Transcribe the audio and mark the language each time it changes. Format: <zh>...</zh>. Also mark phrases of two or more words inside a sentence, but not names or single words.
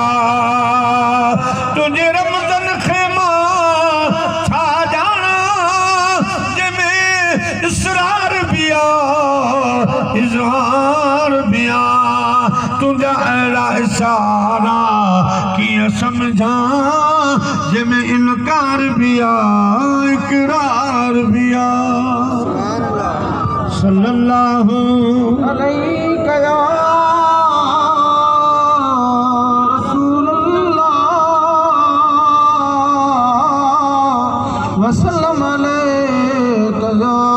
<sd>तुंहिंजे रमज़न खे मां छा ॼाणा जंहिंमें इसरार भी आ इज़हार भी आ। तुंहिंजा अहिड़ा इशारा कीअं सम्झा जंहिंमें इनकार भी आ इकरार भी आ।</sd> <ar>صلى الله عليه وسلم عليك يا</ar>